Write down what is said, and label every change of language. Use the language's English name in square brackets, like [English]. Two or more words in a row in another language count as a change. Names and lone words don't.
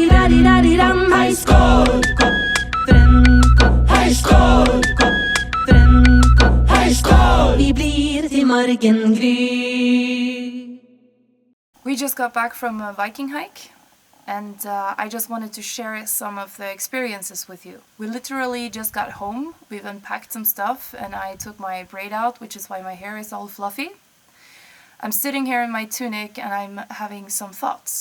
[Norwegian] Di-da-di-da-di-dam. Hej skål, kop, drønn, hej skål, kop, drønn, hej skål. Vi blir til morgengry. [English] We just got back from a Viking hike, and I just wanted to share some of the experiences with you. We literally just got home, we've unpacked some stuff, and I took my braid out, which is why my hair is all fluffy. I'm sitting here in my tunic and I'm having some thoughts.